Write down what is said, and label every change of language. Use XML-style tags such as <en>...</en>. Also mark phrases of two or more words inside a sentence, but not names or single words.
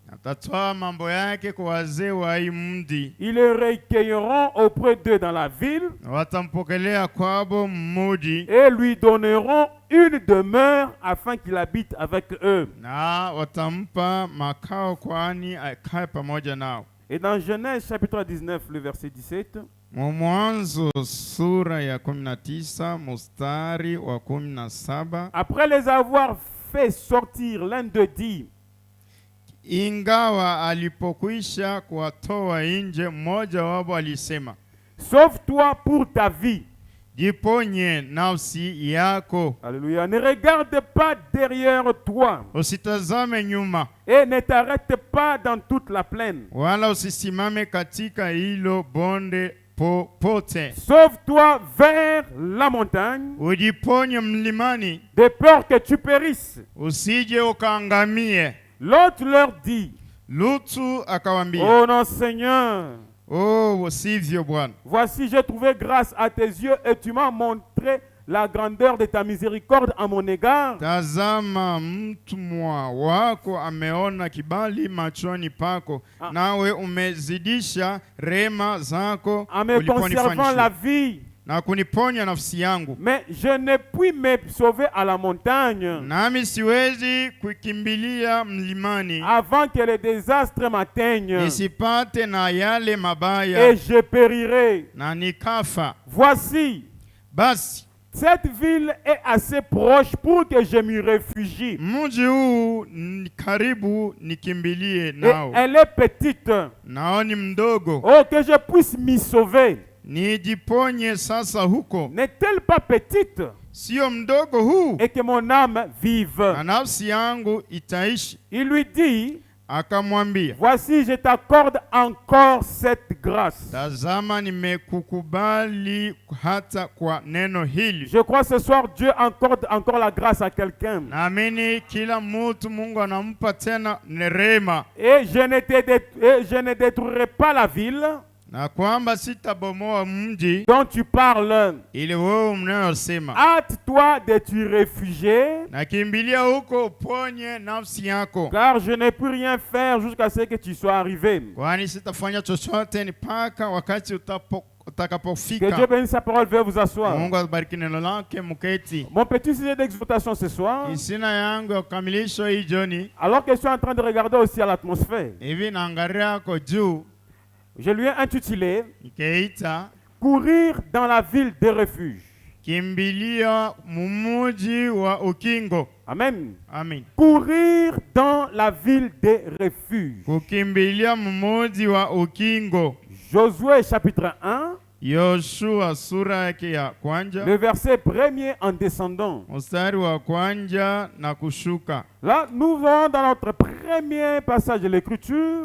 <fr>Ils le recueilleront auprès d'eux dans la ville et lui donneront une demeure afin qu'il habite avec eux. Et dans Genèse chapitre 19, le verset 17,</fr> <sw>Mwanzo sura ya 19 mstari wa 17.</sw> <fr>Après les avoir fait sortir, l'un d'eux dit,</fr> <sw>ingawa alipokwisha kuwatoa nje, mmoja wao alisema,</sw> <fr>sauve-toi pour ta vie.</fr> <sw>Jiponye nafsi yako.</sw> <fr>Alléluia. Ne regarde pas derrière toi.</fr> <sw>Usitazame nyuma.</sw> <fr>Et ne t'arrête pas dans toute la plaine.</fr> <sw>Wala usisimame katika hilo bonde popote.</sw> <fr>Sauve-toi vers la montagne.</fr> <sw>Ujiponye mlimani.</sw> <fr>De peur que tu périsses.</fr> <sw>Usije ukaangamie.</sw> <fr>L'autre leur dit,</fr> <sw>Lutu akawambia,</sw> <fr>oh non Seigneur,</fr> <sw>oh sivyo Bwana,</sw> <fr>voici j'ai trouvé grâce à tes yeux et tu m'as montré la grandeur de ta miséricorde à mon égard.</fr> <sw>Tazama mtumwa wako ameona kibali machoni pako, nawe umezidisha rema zako</sw> <fr>en me conservant la vie.</fr> <sw>Na kuniponya nafsi yangu.</sw> <fr>Mais je ne puis me sauver à la montagne.</fr> <sw>Nami siwezi kukimbilia mlimani.</sw> <fr>Avant que les désastres m'atteignent.</fr> <sw>Nisipate na yale mabaya.</sw> <fr>Et je périrai.</fr> <sw>Na nikafa.</sw> <fr>Voici.</fr> <sw>Basi.</sw> <fr>Cette ville est assez proche pour que je m'y réfugie.</fr> <sw>Mji huu karibu nikimbilie nao.</sw> <fr>Et elle est petite.</fr> <sw>Nao ni mdogo.</sw> <fr>Oh, que je puisse m'y sauver.</fr> <sw>Nijiponye sasa huko.</sw> <fr>N'est-elle pas petite?</fr> <sw>Sio mdogo huu.</sw> <fr>Et que mon âme vive.</fr> <sw>Na nafsi yangu itaishi.</sw> <fr>Il lui dit,</fr> <sw>akamwambia,</sw> <fr>voici je t'accorde encore cette grâce.</fr> <sw>Tazama nimekukubali hata kwa neno hili.</sw> <fr>Je crois ce soir Dieu accorde encore la grâce à quelqu'un.</fr> <sw>Naamini kila mtu Mungu anampa tena neema.</sw> <fr>Et je ne détruirai pas la ville.</fr> <sw>Na kwamba sitabomoa mji</sw> <fr>dont tu parles.</fr> <sw>Ile wewe unayosema.</sw> <fr>Hâte-toi de te réfugier.</fr> <sw>Na kimbilia huko uponye nafsi yako.</sw> <fr>Car je ne peux rien faire jusqu'à ce que tu sois arrivé.</fr> <sw>Kwani sitafanya chochote mpaka wakati utakapofika.</sw> <fr>Que Dieu bénisse sa parole, veuillez vous asseoir.</fr> <sw>Mungu abariki neno lake mketi.</sw> <fr>Mon petit sujet d'exhortation ce soir.</fr> <sw>Isina yangu ya kukamilisho hii jioni.</sw> <fr>Alors que je suis en train de regarder aussi à l'atmosphère.</fr> <sw>Hivi naangalia kwa juu.</sw> <fr>Je lui ai intitulé Courir dans la ville de refuge.</fr> <sw>Kimbilia mumuji wa ukingo.</sw> <fr>Amen. Amen. Courir dans la ville de refuge.</fr> <sw>Kukimbilia mumuji wa ukingo.</sw> <fr>Josué chapitre 1.</fr> <sw>Yoshua sura yake ya kwanza.</sw> <fr>Le verset premier en descendant.</fr> <sw>Mstari wa kwanza na kushuka.</sw> <fr>Là, nous voyons dans notre premier passage de l'écriture.</fr>